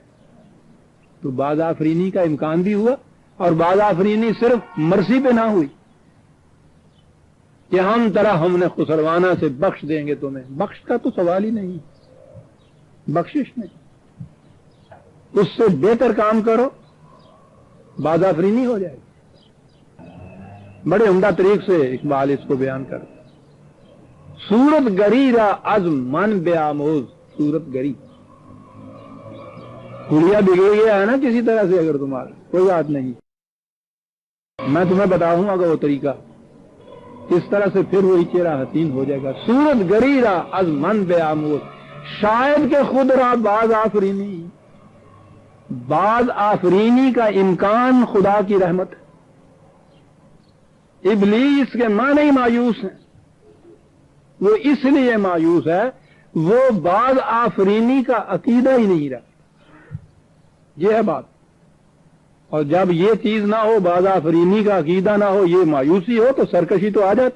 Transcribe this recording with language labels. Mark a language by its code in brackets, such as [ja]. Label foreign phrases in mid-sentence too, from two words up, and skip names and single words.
[ur] تو باز آفرینی کا امکان بھی ہوا، اور باز آفرینی صرف مرضی پہ نہ ہوئی کہ ہم نے خسروانہ سے بخش دیں گے تمہیں، بخش کا تو سوال ہی نہیں، بخشش نہیں، اس سے بہتر کام کرو، باز آفرینی ہو جائے گی۔ بڑے عمدہ طریق سے اقبال اس کو بیان کرتا، [fa] صورت گری را از من بے آموز، صورت گری، [ur] گڑیا بگڑ گیا ہے نا کسی طرح سے، اگر تمہارا کوئی بات نہیں، میں تمہیں بتاؤں گا وہ طریقہ، اس طرح سے پھر وہی چہرہ حسین ہو جائے گا۔ [fa] صورت گری را از من بے آموز، شاید کہ خود را [ur] باز آفرینی، باز آفرینی کا امکان خدا کی رحمت ہے۔ ابلیس کے معنی مایوس ہیں، وہ اس لیے مایوس ہے وہ باز آفرینی کا عقیدہ ہی نہیں رہا، یہ ہے بات۔ اور جب یہ چیز نہ ہو، باز آفرینی کا عقیدہ نہ ہو، یہ مایوسی ہو، تو سرکشی تو آ جاتی۔